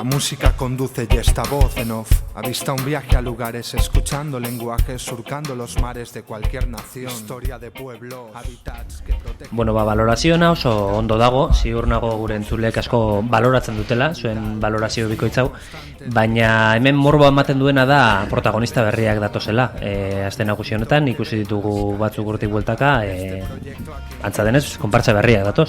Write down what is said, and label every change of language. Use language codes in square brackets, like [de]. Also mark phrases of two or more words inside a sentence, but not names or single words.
[es] música conduce y esta voz en off avista un viaje a lugares, escuchando lenguajes, surcando los mares de cualquier nación, historia de pueblos, habitats que protegen... [eu] Bueno, valorazioa oso ondo dago, ziur nago gure entzulek asko baloratzen dutela, zuen valorazio bikoitzau, baina hemen morboa ematen duena da protagonista berriak datozela. Aste nagusi honetan ikusi ditugu batzuk urtik bueltaka, antza denez, konpartza berriak datoz.